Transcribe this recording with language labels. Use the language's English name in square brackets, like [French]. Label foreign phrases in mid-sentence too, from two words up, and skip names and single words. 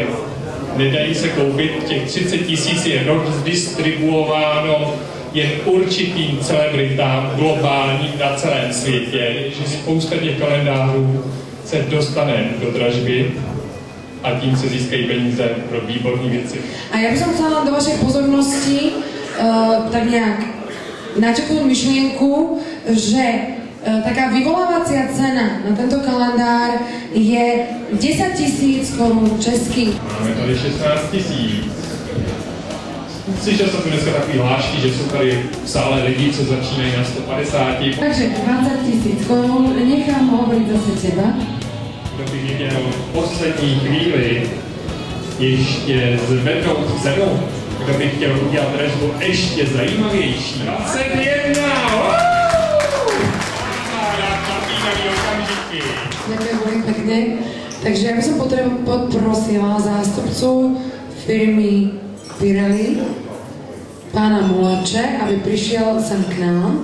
[Czech] Nedají se koupit, těch 30 000 je rozdistribuováno jen určitým celebritám globálním na celém světě, že spousta těch kalendářů se dostane do dražby a tím se získají peníze pro výborné věci. [Slovak] A ja by som chcela do vašej pozornosti tak nejak načrtnúť myšlienku, že taká vyvolávacia cena na tento kalendár je 10 000 korún českých. [Czech] Máme tady 16 000. Slyšel jsem tu dneska takový hlášky, že jsou tady v sále lidi, co začínají na 150. [Slovak] Takže 20 000 korún, nechám hovoriť zase teba. [Czech] Kdo by chtěl v poslední chvíli ještě zvednout cenu, kdo by chtěl udělat dražbu ještě zajímavější. 21! [Slovak] Ďakujem veľmi pekne. Takže ja by som poprosila zástupcu firmy Pirelli, pána Mulače, aby prišiel sem k nám.